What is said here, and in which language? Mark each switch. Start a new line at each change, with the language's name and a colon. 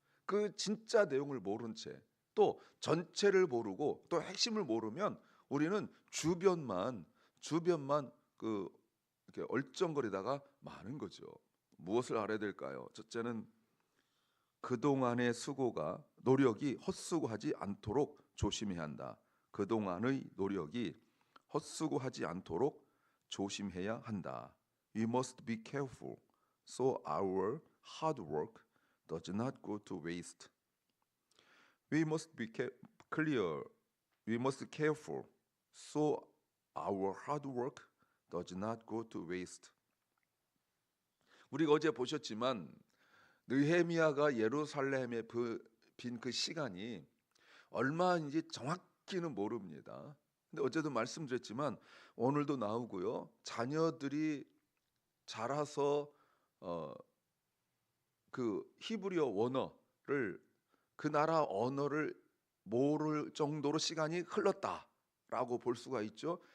Korean: 그 진짜 내용을 모른 채 또 전체를 모르고 또 핵심을 모르면 우리는 주변만 그 이렇게 얼쩡거리다가 마는 거죠. 무엇을 알아야 될까요? 첫째는 그동안의 수고가 노력이 헛수고하지 않도록 조심해야 한다. 그동안의 노력이 헛수고하지 않도록 조심해야 한다.
English: We must be careful so our hard work does not go to waste. We must be clear. We must be careful so our hard work does not go to waste.
Korean: 우리가 어제 보셨지만 느헤미야가 예루살렘에 빈 그 시간이 얼마인지 정확히는 모릅니다. 근데 어제도 말씀드렸지만 오늘도 나오고요. 자녀들이 자라서 그 히브리어 원어를 그 나라 언어를 모를 정도로 시간이 흘렀다라고 볼 수가 있죠.